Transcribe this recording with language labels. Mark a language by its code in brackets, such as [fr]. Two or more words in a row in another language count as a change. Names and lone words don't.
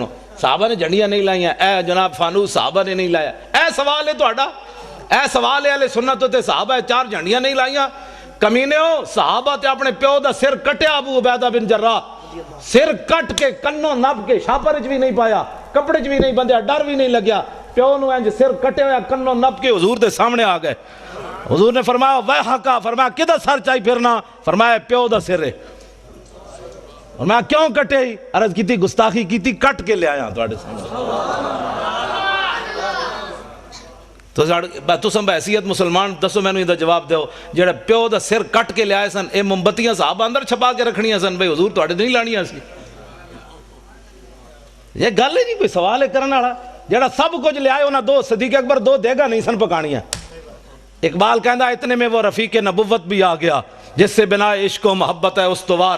[pa] صحابہ نے جھنڈیاں نہیں لائیاں. اے جناب فانوس صحابہ نے نہیں لایا. اے سوال ہے تہاڈا. اے سوال ہے اہل سنت تے صحابہ 4 جھنڈیاں نہیں لائیاں. کمینے ہو صحابہ تے اپنے پیو دا سر کٹیا ابو عبیدہ بن جراح. سر کٹ کے کنوں نب کے شاپر بھی نہیں پایا کپڑے بھی نہیں بندھیا ڈر بھی نہیں لگیا. پیو نو انج سر کٹے ہویا کنوں نب کے حضور دے سامنے آ گئے. حضور نے فرمایا ویحکا. فرمایا کدھر سر چاہی پھرنا؟ فرمایا پیو دا سر ہے. فرمایا کیوں کٹے ہی؟ عرض کی تھی گستاخی کی تھی کٹ کے لے آیا تواڈے سامنے. تو سم حیثیت مسلمان دسو مینوں دا جواب دیو جڑا پیو دا سر کٹ کے لے آئے سن اے موم بتیاں صحابہ اندر چھپا کے رکھنیاں سن بھئی حضور تواڈے نہیں لانیاں سی. یہ گل ہے نہیں کوئی سوال ہے کرنے والا. جڑا سب کچھ لے آئے انہاں 2 صدیق اکبر 2 دیگا نہیں سن پکانیاں. [ur] اقبال کہندا اتنے میں وہ رفیق نبوت بھی آ گیا جس سے بنا عشق و محبت ہے استوار.